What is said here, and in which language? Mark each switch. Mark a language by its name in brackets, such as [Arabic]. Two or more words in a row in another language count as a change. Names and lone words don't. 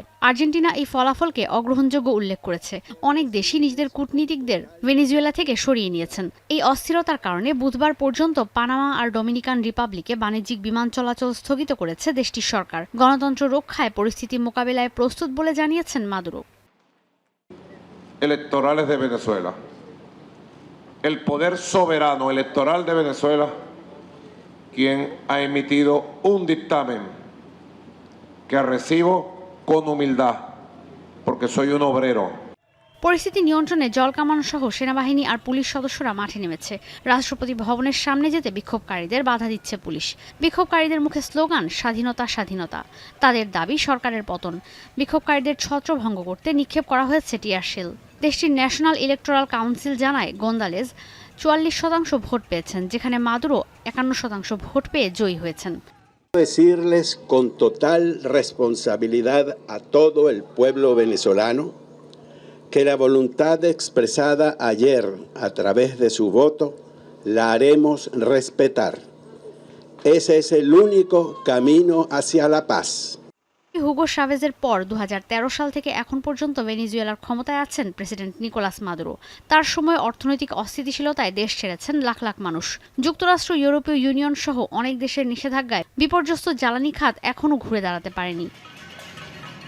[Bangla] আর্জেন্টিনা এই ফলাফলকে অগ্রহণযোগ্য উল্লেখ করেছে। অনেক দেশই নিজেদের কূটনীতিকদের ভেনেজুয়েলা থেকে সরিয়ে নিয়েছেন। এই অস্থিরতার কারণে বুধবার পর্যন্ত পানামা আর ডমিনিকান রিপাবলিকে বাণিজ্যিক বিমান চলাচল স্থগিত করেছে দেশটির সরকার। গণতন্ত্র রক্ষায় পরিস্থিতি মোকাবিলায় প্রস্তুত বলে জানিয়েছেন মাদুরো। [Spanish] Electorales de Venezuela. El poder soberano electoral de Venezuela, quien ha emitido un dictamen que recibo con humildad, porque soy un obrero. [Bangla] পরিস্থিতি নিয়ন্ত্রণে জলকামান সহ সেনাবাহিনী আর পুলিশ সদস্যরা মাঠে নেমেছে। রাষ্ট্রপতি ভবনের সামনে যেতে বিক্ষোভকারীদের বাধা দিচ্ছে পুলিশ। বিক্ষোভকারীদের মুখে স্লোগান স্বাধীনতা স্বাধীনতা। তাদের দাবি সরকারের পতন। বিক্ষোভকারীদের ছত্রভঙ্গ করতে নিক্ষেপ করা হয়েছে টিয়ারশেল। দেশটির ন্যাশনাল ইলেকটোরাল কাউন্সিল জানায়, গোন্দালেজ 44% ভোট পেয়েছেন, যেখানে মাদুরো 51% ভোট পেয়ে জয়ী হয়েছেন। [Spanish] Decirles con total responsabilidad a todo el pueblo venezolano que la voluntad expresada ayer a través de su voto la haremos respetar. Ese es el único camino hacia la paz. [Bangla] হুগো শাভেজের পর 2013 সাল থেকে এখন পর্যন্ত ভেনেজুয়েলার ক্ষমতায় আছেন প্রেসিডেন্ট নিকোলাস মাদুরো। তার সময় অর্থনৈতিক অস্থিতিশীলতায় দেশ ছেড়েছেন লাখ লাখ মানুষ। যুক্তরাষ্ট্র, ইউরোপীয় ইউনিয়ন সহ অনেক দেশের নিষেধাজ্ঞায় বিপর্যস্ত জ্বালানি খাত এখনও ঘুরে দাঁড়াতে পারেনি।